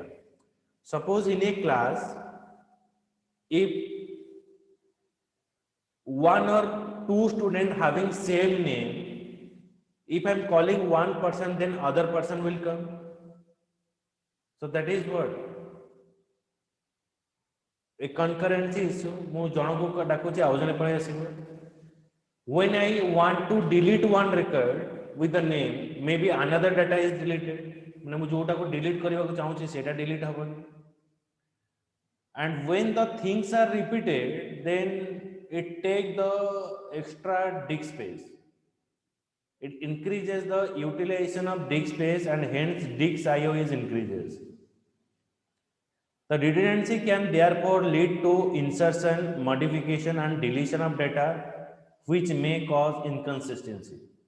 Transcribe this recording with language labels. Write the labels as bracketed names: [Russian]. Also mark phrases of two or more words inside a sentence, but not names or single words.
[English] Suppose in a class, if one or two students having same name, if I'm calling one person, then other person will come. So that is what a concurrency issue. [Odia] ମୁଁ ଜଣକୁ ଡାକୁଛି ଆଉ ଜଣେ ପଳେଇ ଆସିବ. [English] When I want to delete one record with the name, maybe another data is deleted. [Odia] ମାନେ ମୁଁ ଯୋଉଟାକୁ delete କରିବାକୁ ଚାହୁଁଛି ସେଇଟା delete ହବନି. [English] And when the things are repeated, then it takes the extra disk space. It increases the utilization of disk space and hence disk IO is increases. The redundancy can therefore lead to insertion, modification and deletion of data which may cause inconsistency.